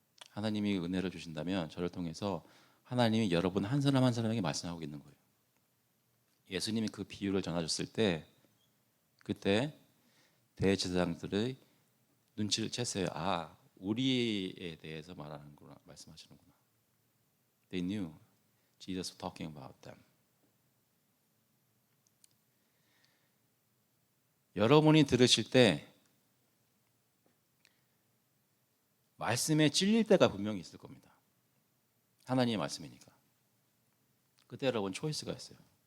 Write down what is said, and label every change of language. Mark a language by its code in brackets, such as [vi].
[ko] 하나님이 은혜를 주신다면 저를 통해서 하나님이 여러분 한 사람 한 사람에게 말씀하고 있는 거예요. 예수님이 그 비유를 전하셨을 때 그때 대제사장들의 눈치를 챘어요. 우리에 대해서 말하는구나, 말씀하시는구나. [en] They knew Jesus was talking about them. [ko] 여러분이 들으실 때 말씀에 찔릴 때가 분명히 있을 겁니다. 하나님의 말씀이니까. 그때 여러분 초이스가 있어요.